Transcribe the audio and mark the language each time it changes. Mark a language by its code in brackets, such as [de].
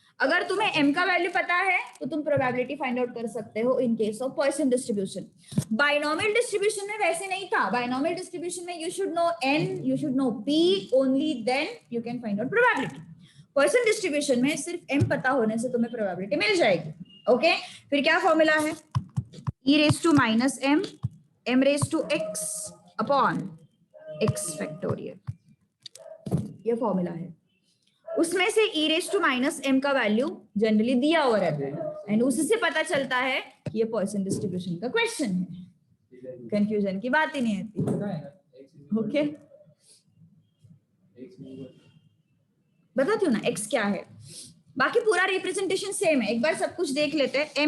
[hi] अगर तुम्हें m का वैल्यू पता है तो तुम प्रोबेबिलिटी फाइंड आउट कर सकते हो [en] In case of Poisson distribution. [hi] Binomial distribution में वैसे नहीं था। बाइनोमियल डिस्ट्रीब्यूशन में [en] You should know n, you should know p, only then you can find out probability. [hi] Poisson distribution में सिर्फ m पता होने से तुम्हें प्रोबेबिलिटी मिल जाएगी। ओके, फिर क्या फॉर्मूला है? [en] e raised to minus m, m raised to x upon x factorial, [hi] ये फॉर्मूला है। उसमें से [en] e raised to minus m [hi] का वैल्यू जनरली दिया हुआ रहता है एंड उसी से पता चलता है कि ये पॉइसन डिस्ट्रीब्यूशन का क्वेश्चन है। कंफ्यूजन की बात ही नहीं आती। ओके, बताती हूँ ना x क्या है, बाकी पूरा रिप्रेजेंटेशन सेम है। एक बार सब कुछ देख लेते हैं।